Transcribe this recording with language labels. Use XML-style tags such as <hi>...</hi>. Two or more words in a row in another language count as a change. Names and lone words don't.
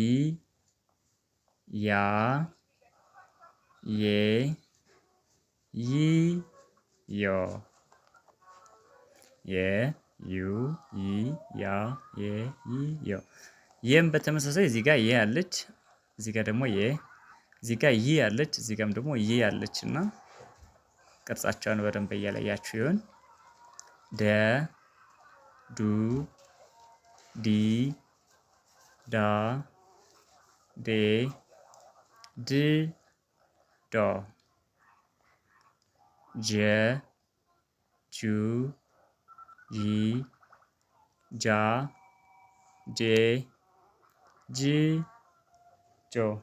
<am>ያ ዬ ይ ዮ የ ዩ ይ ያ የ ይ ዮ። የም በተመሳሳይ እዚህ ጋር የ አለች፣ እዚህ ጋር ደግሞ የ፣ እዚህ ጋር ይ አለች፣ እዚህ ጋርም ደግሞ ይ አለች እና ቅርጻቸውን በደንብ እያለያችሁ ይሆን። ደ ዱ ዲ ዳ ዴ ድ ዶ ጀ ጁ ጂ ጃ ጄ ጅ ጆ</am>